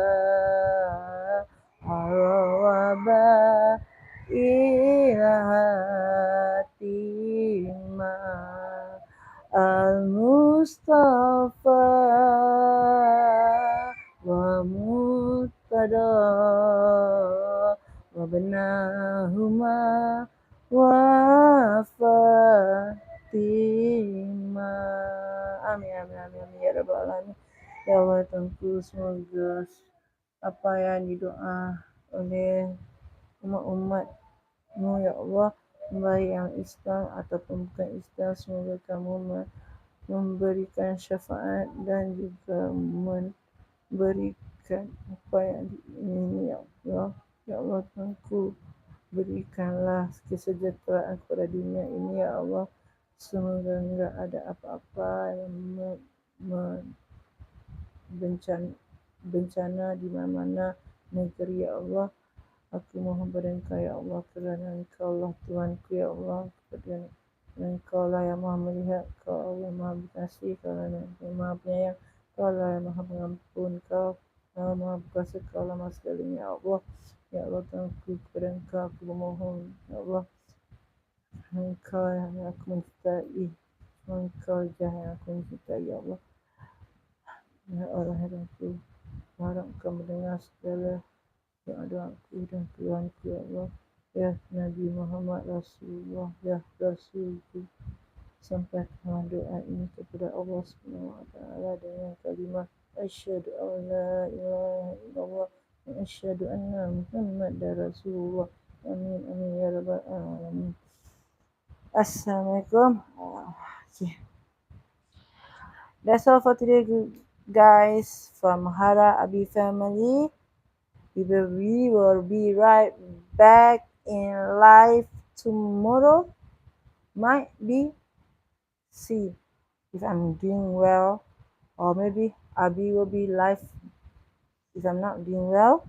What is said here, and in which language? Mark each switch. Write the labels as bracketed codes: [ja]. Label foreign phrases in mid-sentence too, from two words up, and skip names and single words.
[ar] harawaba ilahatima al-Mustafa wa mutada wa benahuma wa Fatima. آمين، آمين، آمين، آمين. يا رب العالمين. يا الله [ms] Tuhanku, semoga apa yang didoa oleh umat-umatmu [ar] يا الله, [ms] baik yang Islam ataupun bukan Islam, semoga kamu memberikan syafaat dan juga memberikan apa yang diingini ya Allah. [ar] يا الله [ms] Tuhanku, berikanlah kesejahteraan kepada dunia ini ya Allah. Semoga enggak ada apa-apa yang bencana di mana-mana negeri [ar] يا الله. [ms] Aku mohon pada Engkau [ar] يا الله, [ms] kerana Engkau lah Tuhanku [ar] يا الله. [ms] Kepada Engkau lah yang maha melihat, Kau Allah yang maha berkasih, Kau lah yang maha penyayang, Kau lah yang maha pengampun, Kau lah maha berkuasa, Kau lah maha segalanya [ar] يا الله. يا الله [ms] Tuhanku, kepada Engkau aku memohon [ar] يا الله. [ms] Engkau yang aku mencintai, Engkau jah yang aku mencintai [ar] يا الله. يا الله [ms] ya Tuhanku, harap Engkau mendengar segala doa-doaku dan keluhanku [ar] يا الله. [ms] Ya Nabi Muhammad Rasulullah, ya Rasulku, sampaikan doa ini kepada Allah [ar] سبحانه وتعالى [ms] dengan kalimah [ar] أشهد أن لا إله إلا الله وأشهد أن محمدا رسول الله. آمين آمين يا رب العالمين. السلام عليكم. [en] Okay. That's all for today, guys, from Hara Abi family. We will be right back in live tomorrow. Might be see if I'm doing well, or maybe Abi will be live if I'm not doing well.